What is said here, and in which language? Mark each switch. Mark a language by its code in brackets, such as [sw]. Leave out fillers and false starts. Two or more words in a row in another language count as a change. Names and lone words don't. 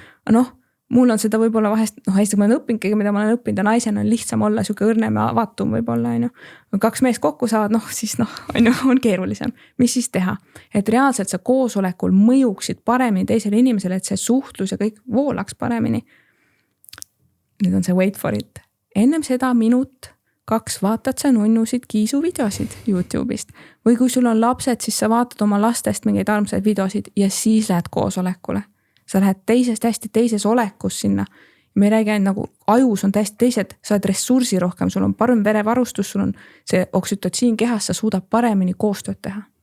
[et] Noh, mul on seda võib-olla vahest, hästi kui ma olen õppinud, mida ma olen õppinud, ja naisena on lihtsam olla siuke õrnem ja avatum võib-olla, on ju. Kui 2 meest kokku saavad, siis on keerulisem. Mis siis teha? Et reaalselt sa koosolekul mõjuksid paremini teisele inimesele, et see suhtlus ja kõik voolaks paremini. Nüüd on see [en] wait for it. [et] Ennem seda 1-2 minut vaatad sa nunnusid kiisu videosid YouTube'ist. Või kui sul on lapsed, siis sa vaatad oma lastest mingeid armsaid videosid ja siis lähed koosolekule. Sa lähed hästi teises olekus sinna. Me ei räägi ainult nagu ajus on täiesti teised, sa oled ressursi rohkem, sul on parem verevarustus, sul on see oksütotsiin kehas, sa suudab paremini koostööd teha.